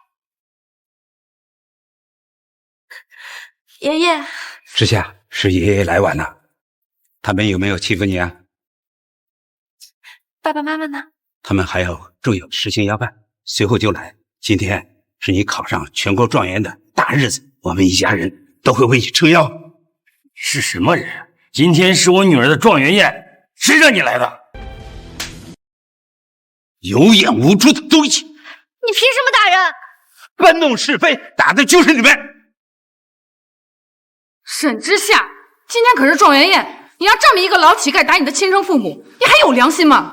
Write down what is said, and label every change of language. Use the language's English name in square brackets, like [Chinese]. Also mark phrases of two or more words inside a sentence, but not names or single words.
[Chinese] 爺爺，之夏，是爺爺來晚了，他們有沒有欺負你啊？爸爸媽媽呢？他們還有重要事情要辦，隨後就來。今天是你考上全國狀元的大日子，我們一家人都會為你撐腰。是什麼人？今天是我女兒的狀元宴，誰讓你來的？有眼無珠的東西！你凭什麼打人？搬弄是非，打的就是你们！沈之夏，今天可是状元宴，你让这么一个老乞丐打你的亲生父母，你还有良心吗？